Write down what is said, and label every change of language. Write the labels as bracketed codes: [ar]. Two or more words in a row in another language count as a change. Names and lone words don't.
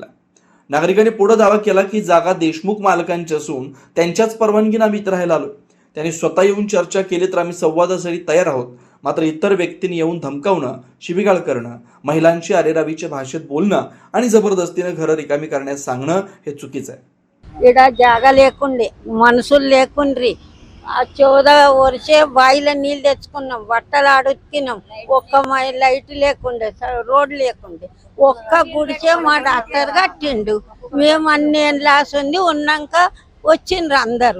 [mr] नागरिकांनी पुढे दावा केला की जागा देशमुख मालकांची असून त्यांच्याच परवानगीने आम्ही इथं राहायला आलो. त्यांनी स्वतः येऊन चर्चा केली तर आम्ही संवादासाठी तयार आहोत. मात्र इतर व्यक्तींनी येऊन धमकावणं, शिवीगाळ करणं, महिलांची अरेरावीच्या भाषेत बोलणं आणि जबरदस्तीने घरं रिकामी करण्यास सांगणं हे चुकीचं आहे. [te] ఇక్కడ జాగ లేకుండే, మనుషులు లేకుండ్రి. 14 వర్షే బాయిల నీళ్ళు తెచ్చుకున్నాం, బట్టలు ఆడుకినాం. ఒక్క లైట్ లేకుండే, రోడ్ లేకుండే, ఒక్క గుడిసే మా డాక్టర్ కట్టిండు. మేము అన్ని లాస్ ఉంది ఉన్నాక వచ్చిండ్రు అందరూ.